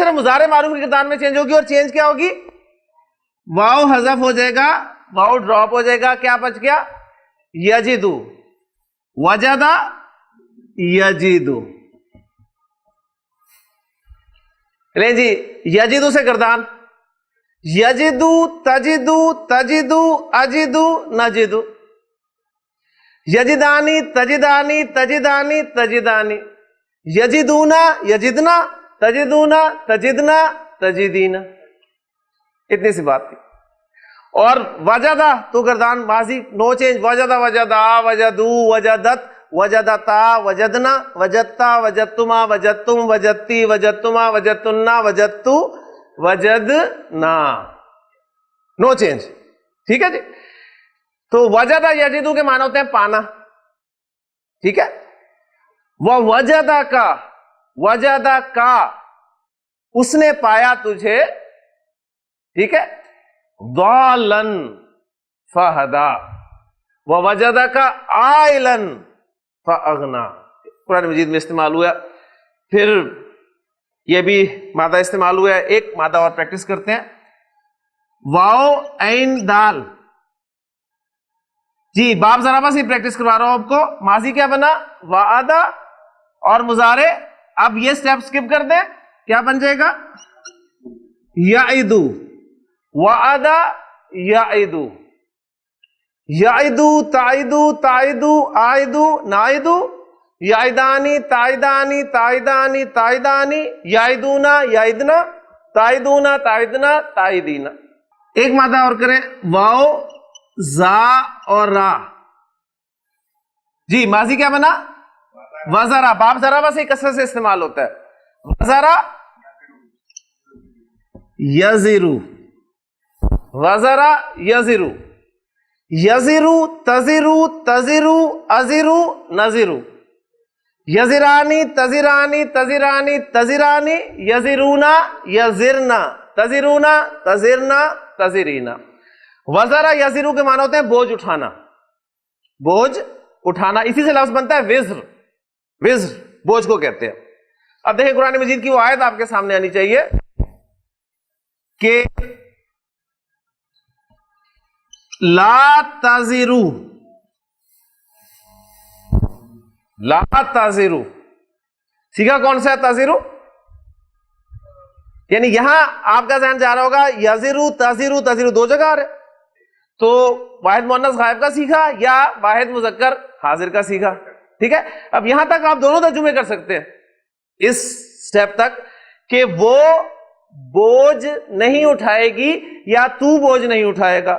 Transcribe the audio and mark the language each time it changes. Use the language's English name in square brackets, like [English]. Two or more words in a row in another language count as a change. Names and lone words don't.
[Urdu] صرف مضارع معروف کی گردان میں چینج ہوگی، اور چینج کیا ہوگی؟ واو حذف ہو جائے گا، واو ڈراپ ہو جائے گا. کیا بچ گیا؟ یجدو. [Arabic] وجدہ یجدو. [Urdu] لیں جی، یجدو سے گردان. [Arabic] یجدو تجدو تجدو اجدو نجدو. یجدانی تجدانی تجدانی تجدانی. یجدونا یجدنا تجدونا تجدنا تجدینا. [Urdu] اتنی سی بات تھی. اور وجدہ تو گردان ماضی [English] no change. [Arabic] وجدہ وجدہ وجدو وجدت وجدتا وجدنا وجدتا وجدتما وجدتم وجدتی وجدتما وجدتنا وجدتو وجدنا. [English] no change. [Urdu] ٹھیک ہے جی. تو [Arabic] وجدہ یجدو [Urdu] کے معنی ہوتے ہیں پانا. ٹھیک ہے. وہ وجدہ کا، وجدہ کا اس نے پایا تجھے. ٹھیک ہے. [Arabic] ضالن فہدا. ووجدک عائلن فاغنا. [Urdu] قرآن مجید میں استعمال ہوا. پھر یہ بھی مادہ استعمال ہوا ہے. ایک مادہ اور پریکٹس کرتے ہیں. واو عین دال. جی باب ذرا بس ہی پریکٹس کروا رہا ہوں آپ کو. ماضی کیا بنا؟ وعدہ. اور مضارع اب یہ [English] step skip [Urdu] کر دیں. کیا بن جائے گا؟ یعدو. [Arabic] وعدہ یعدو. یعدو تعدو تعدو عائدو نائدو. یعدانی تعدانی تعدانی تعدانی. یعدونا یعدنا تعدونا تعدنا تعدینا. [Urdu] ایک مادہ اور کریں. واو زا اور را. جی ماضی کیا بنا؟ وزرا. باب ذرا بس ایک کثرت سے استعمال ہوتا ہے. [Arabic] وزرا یزرو. وزرا یزرو. یزرو تزرو تزرو ازرو نزرو. یزرانی تزرانی تزرانی تزرانی. یزرونا یزرنا تزرونا تزرنا تزرینا. وزرا یزرو [Urdu] کے معنی ہوتے ہیں بوجھ اٹھانا. بوجھ اٹھانا. اسی سے لفظ بنتا ہے وزر. وزر بوجھ کو کہتے ہیں. اب دیکھیں قرآن مجید کی وہ آیت آپ کے سامنے آنی چاہیے کہ [Arabic] لا تزرو. لا تزرو [Urdu] سیکھا کون سا ہے؟ تزرو. یعنی یہاں آپ کا ذہن جا رہا ہوگا [Arabic] یزرو تزرو. [Urdu] تزرو دو جگہ آ رہے تو واحد مؤنث غائب کا سیکھا یا واحد مذکر حاضر کا سیکھا. ٹھیک ہے. اب یہاں تک آپ دونوں ترجمے کر سکتے ہیں اس سٹیپ تک کہ وہ بوجھ نہیں اٹھائے گی یا تو بوجھ نہیں اٹھائے گا.